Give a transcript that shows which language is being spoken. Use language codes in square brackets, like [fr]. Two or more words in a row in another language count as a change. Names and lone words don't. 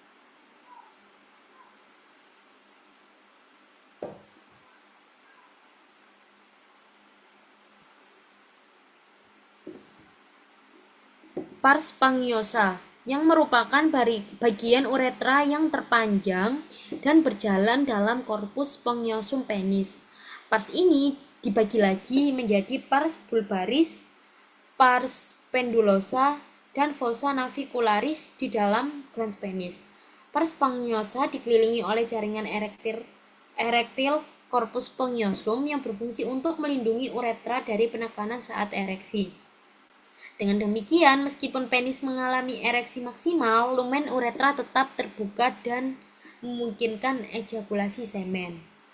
[id] Pars spongiosa, yang merupakan bagian uretra yang terpanjang dan berjalan dalam korpus spongiosum penis. Pars ini dibagi lagi menjadi pars bulbaris, pars pendulosa, dan fossa navicularis di dalam glans penis. Pars spongiosa dikelilingi oleh jaringan erektil korpus spongiosum yang berfungsi untuk melindungi uretra dari penekanan saat ereksi. Dengan demikian, meskipun penis mengalami ereksi maksimal, lumen uretra tetap terbuka dan memungkinkan ejakulasi semen.